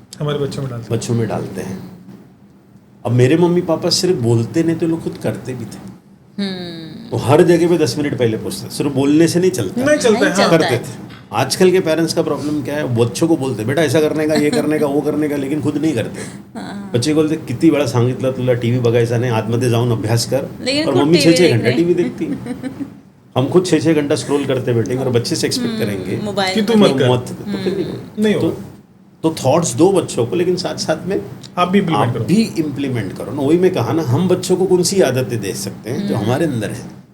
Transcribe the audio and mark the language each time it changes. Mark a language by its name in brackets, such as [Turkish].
[Hindi] हमारे बच्चों में डालते हैं। अब मेरे मम्मी पापा सिर्फ बोलते नहीं, तो लोग खुद करते भी थे। तो हर जगह पे 10 मिनट पहले पहुंचते, सिर्फ बोलने से नहीं चलता है। करते थे। आजकल के पेरेंट्स का प्रॉब्लम क्या है? बच्चों को बोलते बेटा ऐसा करने का, ये करने का, वो करने का, लेकिन खुद नहीं करते। बच्चे बोलते [Marathi] किती वेळा सांगितलं तुला टीव्ही बघायचा नाही, आतमध्ये जाऊन अभ्यास कर, [Hindi] और मम्मी 6 घंटा टीवी देखती। हम खुद 6 घंटा स्क्रॉल करते बैठेंगे, और बच्चे से एक्सपेक्ट करेंगे कि तू मत कर। तो फिर नहीं होगा। तो थॉट्स दो बच्चों को, लेकिन साथ साथ में आप भी इम्प्लीमेंट करो ना। वही मैं कहा ना, हम बच्चों को कौन सी आदतें दे सकते हैं जो हमारे अंदर है।